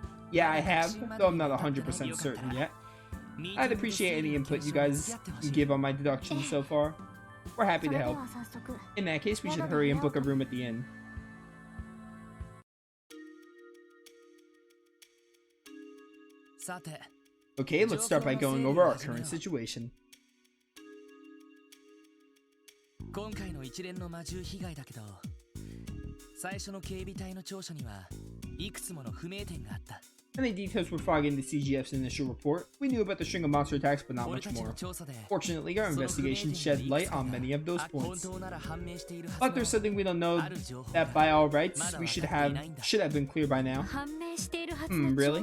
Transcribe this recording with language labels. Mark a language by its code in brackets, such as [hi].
[en] Yeah, I have, though I'm not 100% certain yet. I'd appreciate any input you guys can give on my deductions so far. We're happy to help. In that case, we should hurry and book a room at the inn. Okay, let's start by going over our current situation. [ja] 今回の一連の魔獣被害だけど、最初の警備隊の調書にはいくつもの不明点があった。 [en] Many details were fogging the CGF's initial report. We knew about the string of monster attacks, but not much more. Fortunately, our investigation shed light on many of those points. But there's something we don't know that by all rights we should have been clear by now. Really?